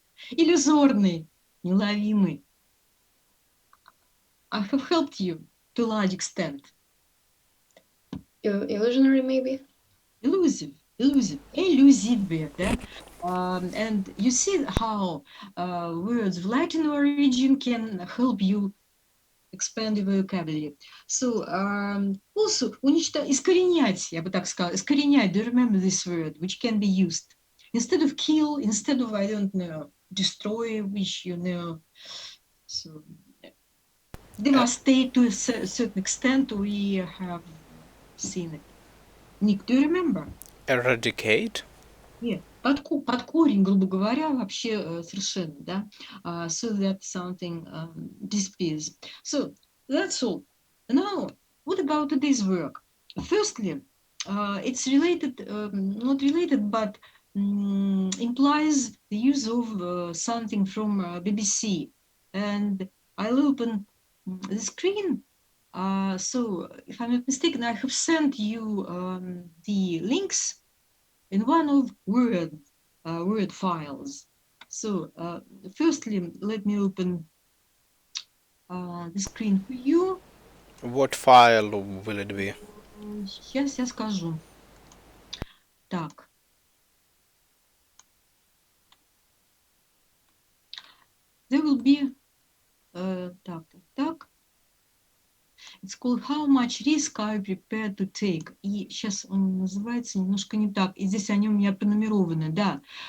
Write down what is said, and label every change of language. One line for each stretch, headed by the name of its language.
Russian: Иллюзорный, неуловимый.
English: I have helped you to a large extent. Illusionary, maybe? Elusive, elusive, да? And you see how words of Latin origin can help you expand your vocabulary. So, also,
Russian: искоренять, я бы так сказала, искоренять,
English: do you remember this word, which can be used? Instead of kill, instead of, I don't know, destroy, which, you know, so, devastate to a certain extent, we have seen it. Nick, do you remember? Eradicate?
Russian: Нет, под корень, грубо говоря, вообще совершенно, да.
English: So that something disappears. So that's all. Now, what about today's work? Firstly, it's related, not related, but implies the use of something from BBC. And I'll open the screen. So, if I'm not mistaken, I have sent you the links in one of Word files. So, firstly, let me open the screen for you. What file will it be?
Russian: Сейчас я скажу. Так.
English: There will be, так. It's called How Much Risk Are You Prepared to Take?
Russian: И сейчас он называется немножко не так. И здесь они у меня пронумерованы, да.